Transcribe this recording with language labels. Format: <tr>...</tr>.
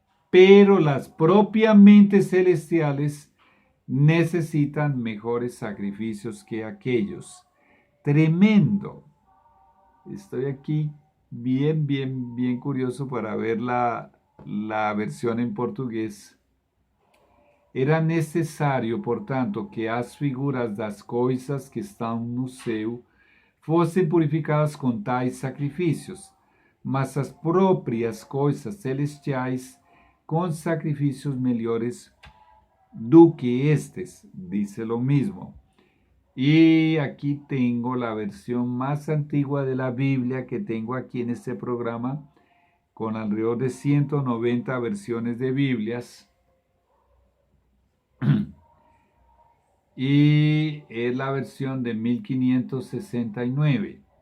<es>Pero las propiamente celestiales necesitan mejores sacrificios que aquellos. Tremendo. Estoy aquí bien curioso para ver la versión en portugués.</es> <pt>Era necessário, portanto, que as figuras das coisas que estão no céu fossem purificadas com tais sacrifícios, mas as próprias coisas celestiais com sacrifícios melhores do que estes,</pt> <es>dice lo mismo. Y aquí tengo la versión más antigua de la Biblia que tengo aquí en este programa, con alrededor de 190 versiones de Biblias. Y es la versión de 1569.</es>